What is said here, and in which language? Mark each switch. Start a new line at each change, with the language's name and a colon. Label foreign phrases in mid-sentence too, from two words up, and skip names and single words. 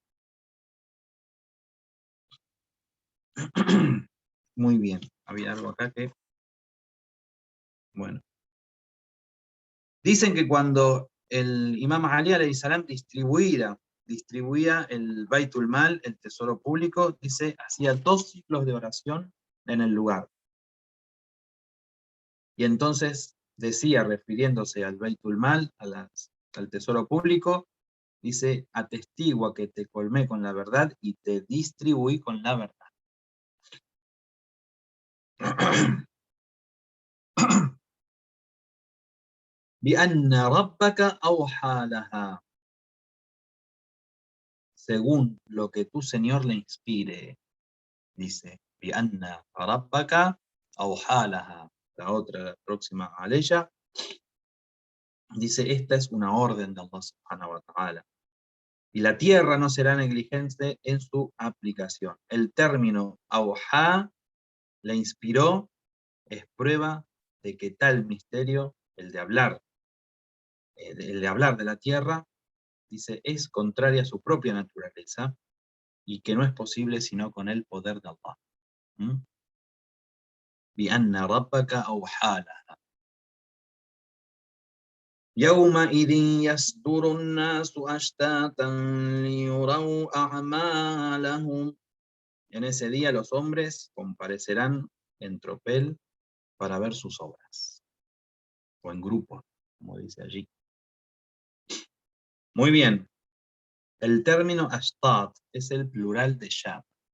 Spanish: Muy bien, había algo acá que, bueno. Dicen que cuando el imam Ali
Arabic: عليه السلام
Spanish: distribuía el Baitul Mal, el tesoro público, dice, hacía 2 ciclos de oración en el lugar. Y entonces decía, refiriéndose al Baitul Mal, al tesoro público, dice, atestigua que te colmé con la verdad y te distribuí con la verdad.
Arabic: بأن ربك أوحى لها,
Spanish: según lo que tu Señor le inspire, dice,
Arabic: بأن ربك أوحى لها,
Spanish: la otra, la próxima aleya, dice, esta es una orden de Allah
Arabic: سبحانه وتعالى.
Spanish: Y la tierra no será negligente en su aplicación. El término awha la inspiró, es prueba de que tal misterio, el de hablar de la tierra, dice, es contraria a su propia naturaleza y que no es posible sino con el poder de Allah.
Arabic: بِأَنَّ رَبَّكَ أَوْحَى لَهَا يَوْمَئِذٍ يَصْدُرُ النَّاسُ أَشْتَاتًا لِيُرَوْا أَعْمَالَهُمْ.
Spanish: En ese día los hombres comparecerán en tropel para ver sus obras, o en grupo, como dice allí. Muy bien, el término ashtat es el plural de shab.